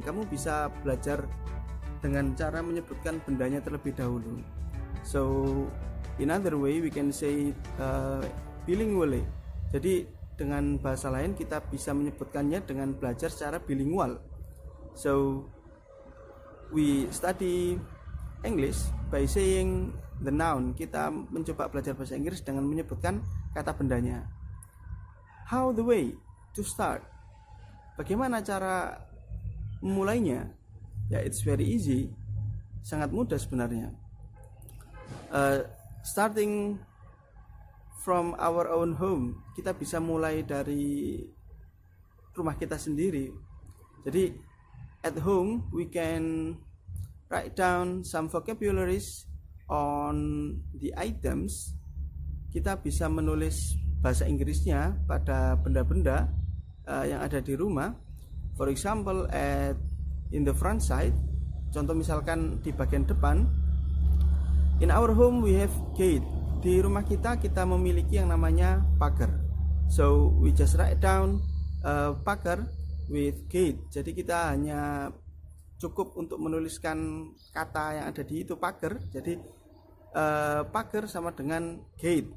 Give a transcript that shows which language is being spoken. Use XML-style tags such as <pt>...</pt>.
<id>Kamu bisa belajar dengan cara menyebutkan bendanya terlebih dahulu.</id> <en>So in other way we can say bilingually.</en> <id>Jadi dengan bahasa lain kita bisa menyebutkannya dengan belajar secara bilingual.</id> <en>So we study English by saying the noun.</en> <id>Kita mencoba belajar bahasa Inggris dengan menyebutkan kata bendanya.</id> <en>How the way to start?</en> <id>Bagaimana cara memulainya? Ya,</id> <en>it's very easy.</en> <id>Sangat mudah sebenarnya.</id> <en>Starting from our own home,</en> <id>kita bisa mulai dari rumah kita sendiri.</id> <en>Jadi at home we can write down some vocabularies on the items.</en> <id>Kita bisa menulis bahasa Inggrisnya pada benda-benda yang ada di rumah.</id> <en>For example, in the front side,</en> <id>contoh misalkan di bagian depan.</id> <en>In our home we have gate.</en> <id>Di rumah kita memiliki yang namanya pagar.</id> <en>So we just write down pagar with gate.</en> <id>Jadi kita hanya cukup untuk menuliskan kata yang ada di itu pagar. Jadi pagar sama dengan gate.</id>